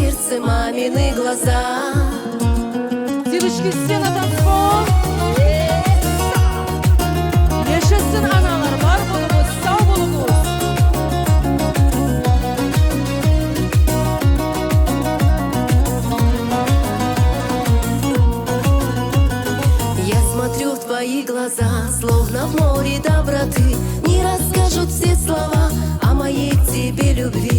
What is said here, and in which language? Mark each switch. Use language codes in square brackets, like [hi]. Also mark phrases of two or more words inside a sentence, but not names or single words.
[ru] сердце, мамины глаза. Девочки, все на танцпол. [crh] Yaşasın analar, var bulunuz, sağ bulunuz. [ru] Я смотрю в твои глаза, словно в море доброты. Не расскажут все слова о моей к тебе любви.